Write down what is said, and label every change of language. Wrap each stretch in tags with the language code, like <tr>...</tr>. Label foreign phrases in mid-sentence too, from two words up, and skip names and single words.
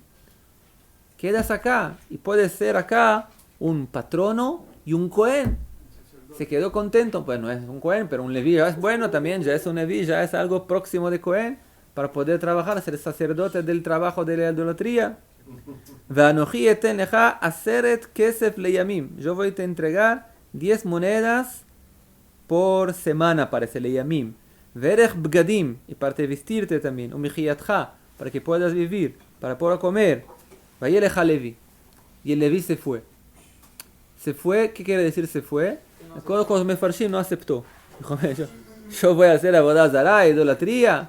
<es>Quedas acá y puedes ser acá un patrono y un Cohen. Se quedó contento, pues no es un Cohen, pero un Levi ya es bueno también, ya es un Levi, ya es algo próximo de Cohen, para poder trabajar, ser sacerdote del trabajo de la idolatría.</es> <he>ואנכי אתן לך עשרת כסף לימים.</he> <es>Yo voy a te entregar 10 monedas por semana para ese leyamim.</es> <he>וערך בגדים,</he> <es>y para te vestirte también. Umijiyatcha, para que puedas vivir, para poder comer.</es> <he>וילך הלוי.</he> <es>Y el Levi se fue. Se fue, ¿qué quiere decir se fue? Con Mefarshim no aceptó. Dijo, yo voy a hacer</es> <he>עבודה זרה,</he> <es>idolatría.</es>